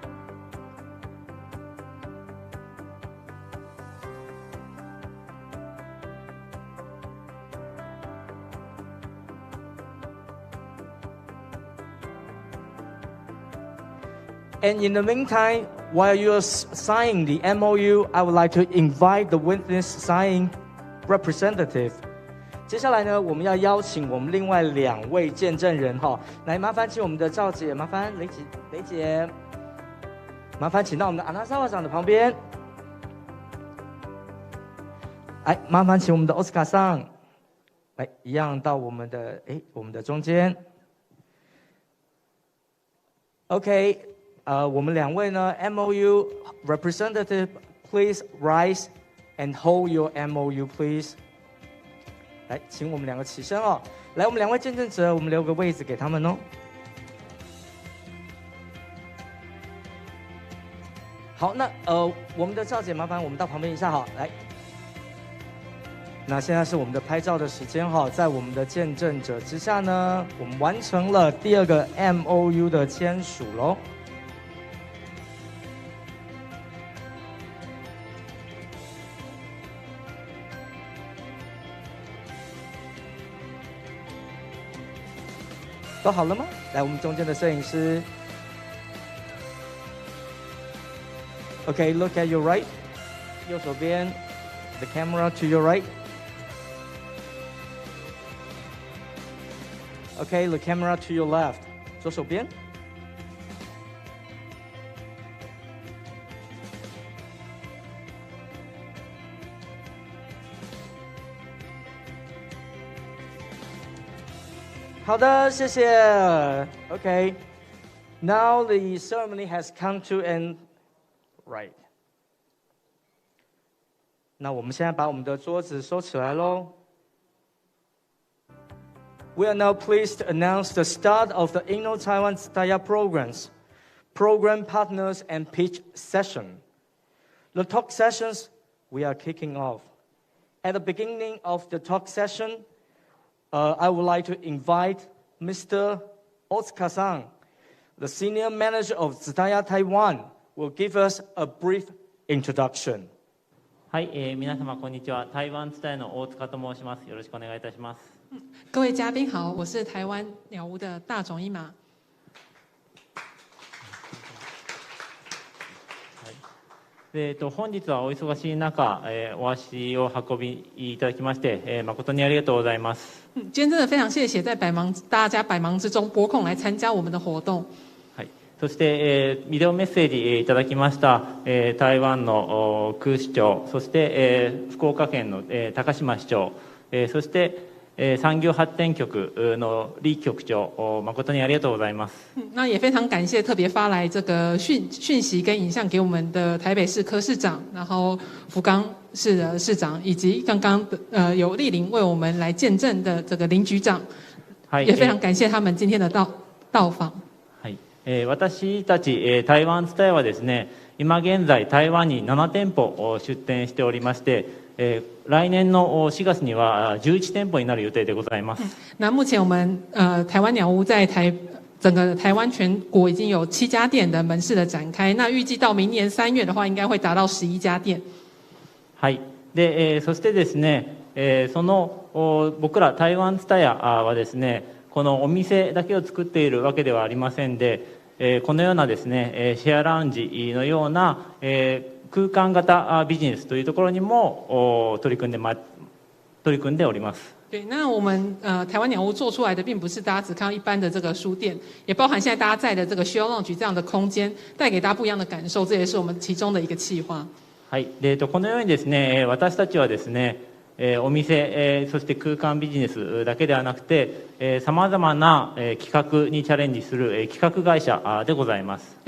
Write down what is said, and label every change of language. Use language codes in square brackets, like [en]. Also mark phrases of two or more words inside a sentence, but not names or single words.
[en] And in the meantime, while you are signing the MOU, I would like to invite the witness signing representative. [zh] 接下来呢，我们要邀请我们另外2位见证人哈，来麻烦请我们的赵姐，麻烦雷姐，麻烦请到我们的阿纳萨瓦长的旁边。来，麻烦请我们的奥斯卡上，来一样到我们的中间。OK。我们2位呢 [en] MOU representative, please rise and hold your MOU, please. [zh] 来，请我们2个起身哦。来，我们2位见证者，我们留个位置给他们哦。好，那我们的赵姐，麻烦我们到旁边一下哈。来，那现在是我们的拍照的时间哈，在我们的见证者之下呢，我们完成了第2个 MOU 的签署喽。都好了吗？来，我们中间的摄影师。 [en] Okay, look at your right. [zh] 右手边 [en] ，the camera to your right. Okay, the camera to your left. [zh] 左手边。好的，谢谢。 [en] Okay, now the ceremony has come to an right. [zh] 那我们现在把我们的桌子收起来喽。 [en] We are now pleased to announce the start of the iiiNNO Taiwan Tsutaya programs, program partners and pitch session. The talk sessions we are kicking off. At the beginning of the talk session, I would like to invite Mr. Otsuka-san, the Senior Manager of Tsutaya Taiwan, will give us a brief introduction. [ja] はい、皆様こんにちは。台湾TAIWANの大塚と申します。よろしくお願いいたします。 [zh] 各位嘉宾好，我是台湾鸟屋的大冢一马。 [ja] 本日はお忙しい中、お足を運びいただきまして、誠にありがとうございます。 [zh] 今天真的非常谢谢在大家百忙之中拨空来参加我们的活动。 [ja] はい、そして、ビデオメッセージいただきました、台湾の空市長、そして、福岡県の、高島市長、そして、産業発展局の李局長、誠にありがとうございます。 [zh] 那也非常感谢特别发来这个讯息跟影像给我们的台北市柯市长，然后福冈市的市長以及刚刚有莅臨为我们来见证的这个林局長，也非常感谢他们今天的到訪。 [ja] はい、私たち、台湾TSUTAYAはですね、今現在台湾に7店舗出店しておりまして、来年の4月には11店舗になる予定でございます。 [zh] 那目前我们台湾鸟屋在整个台湾全国已经有7家店的门市的展开，那预计到明年3月的话，应该会达到11家店。 [ja] はい。で、そしてですね、その僕ら台湾TSUTAYAはですね、このお店だけを作っているわけではありませんで、このようなですね、シェアラウンジのような、 空間型ビジネスというところにも取り組んでおります。 [zh] 对，那我们台湾鸟屋做出来的，并不是大家只看到一般的这个书店，也包含现在大家在的这个 Share Lounge 这样的空间，带给大家不一样的感受，这也是我们其中的一个企划。 [ja] はい、このようにですね、私たちはですね、お店、そして空間ビジネスだけではなくて、さまざまな企画にチャレンジする企画会社でございます。